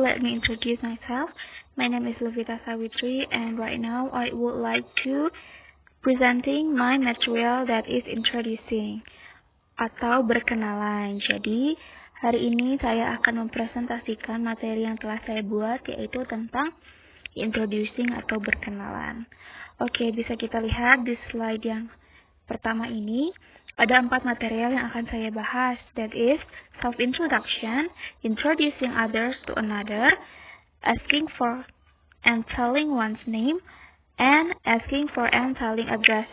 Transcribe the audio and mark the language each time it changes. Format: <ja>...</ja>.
<en>Let me introduce myself. My name is Luvita Sawitri, and right now I would like to presenting my material that is introducing</en> <id>atau berkenalan. Jadi, hari ini saya akan mempresentasikan materi yang telah saya buat, yaitu tentang introducing atau berkenalan. Oke, bisa kita lihat di slide yang pertama ini. Ada 4 material yang akan saya bahas,</id> <en>that is self-introduction, introducing others to another, asking for and telling one's name, and asking for and telling address.</en>